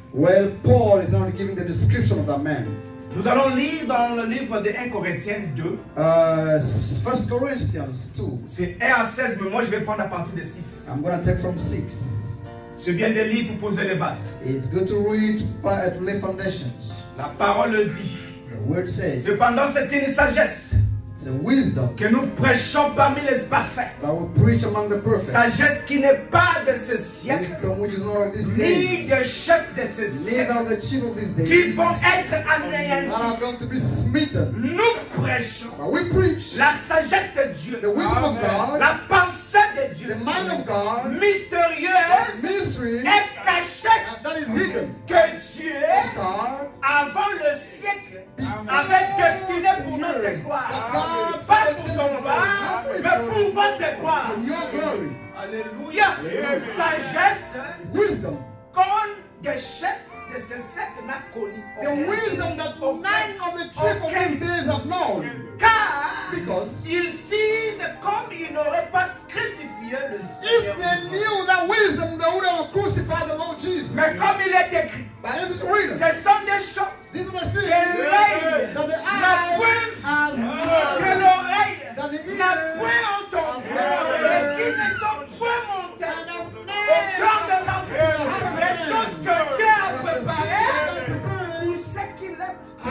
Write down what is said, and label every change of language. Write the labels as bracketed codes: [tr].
[en] Well, Paul is now giving the description of that man. [fr] Nous allons lire dans le livre de 1 Corinthiens 2. [en] 1 Corinthians 2. [fr] C'est 1 à 16, mais moi je vais prendre à partir de 6. [en] I'm going to take from 6. [fr] C'est bien de lire pour poser les bases. [en] It's good to read to lay foundations. [fr] La parole dit. [en] The word says. [fr] Cependant, c'est une sagesse. [en] It's a wisdom [fr] que nous prêchons parmi les parfaits. [en] That we preach among the perfect. [fr] Sagesse qui n'est pas de ce siècle, ni de chef de ce siècle, qui vont être anéantis. Nous prêchons la sagesse de Dieu, la pensée de Dieu, mystérieuse et cachée, que Dieu, avant le siècle, avait destiné pour notre gloire. Pas pour son gloire, mais pour votre gloire. Alléluia. Sagesse, wisdom, qu'aucun des chefs de ce siècle n'a connu. [en] The wisdom that none of the chief of these days have known. [fr] Car ils disent comme ils n'auraient pas crucifié le Seigneur. [en] If they knew that wisdom, they would have crucified the Lord Jesus. [fr] Mais comme il est écrit, ce sont des choses que l'œil n'a point vu, que l'oreille n'a point entendu, et qui ne sont point montées au cœur de l'homme. Les choses que Dieu a préparées pour ceux qui l'aiment.